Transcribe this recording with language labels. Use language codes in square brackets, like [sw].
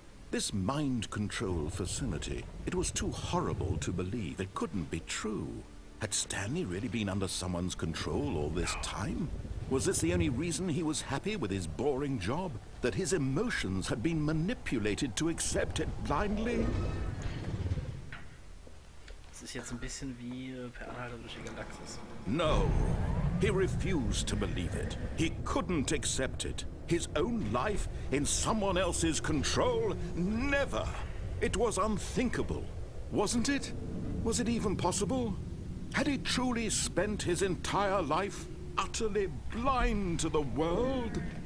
[en] This mind control facility, it was too horrible to believe. It couldn't be true. Had Stanley really been under someone's control all this time? Was this the only reason he was happy with his boring job? That his emotions had been manipulated to accept it blindly? [de] Das ist jetzt ein bisschen wie Per Anhalter durch die Galaxis. [en] No. He refused to believe it. He couldn't accept it. His own life in someone else's control? Never. It was unthinkable. Wasn't it? Was it even possible? Had he truly spent his entire life utterly blind to the world?